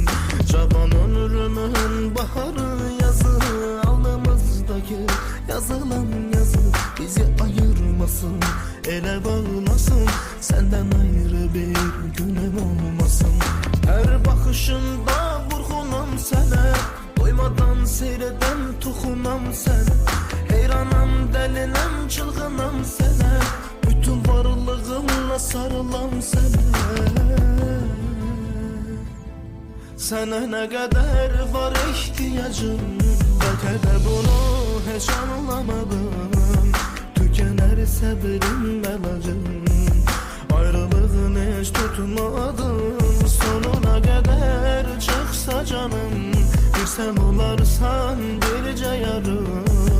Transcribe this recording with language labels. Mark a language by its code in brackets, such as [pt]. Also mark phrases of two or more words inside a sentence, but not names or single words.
[az] Cavan ömrümün baharı yazı, alnımızdaki yazılan yazı bizi ayırmasın, ele bağlasın. [tr] Senden ayrı bir günüm olmasın. [az] Her bakışında vurgunam sənə, doymadan seyreden tuxunam sənə. Heyranam, dəlinəm, çılğınam sənə, bütün varlığımla sarılam sənə. Sənə nə qədər var ihtiyacım, bəlkə də bunu heç anlamadım. Tükənər səbrim əlacım, ayrılığın heç tutmadım. [tr] Sonuna kadar çıksa canım, bir sen olarsan birce yarım.